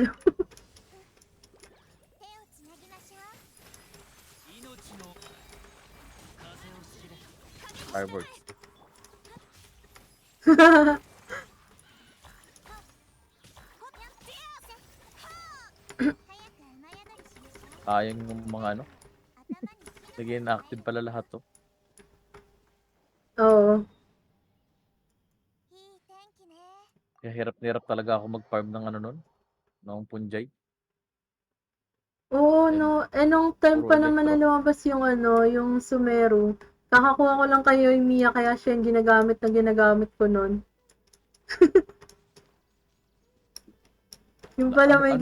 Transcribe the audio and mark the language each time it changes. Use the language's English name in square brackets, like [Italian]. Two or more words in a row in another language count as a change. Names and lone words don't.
[Japanese] 手をつなぎましょう。命の風を知れ Fireworks. 早く雨宿りしましょう。 [Filipino] Sayang yung mga ano. [Japanese] 頭に火の [Filipino] Sige, inactive pala lahat to. Oo. [Japanese] いい天気ね。 [Filipino] Kaya hirap na hirap talaga ako mag-farm ng ano nun. Ng punjay. Oo, And no. Eh, nung time puro pa naman na electro. lumabas yung ano, yung Sumeru. Kakakuha ko lang kayo yung Mia, kaya siya yung ginagamit ko nun. Yung pala may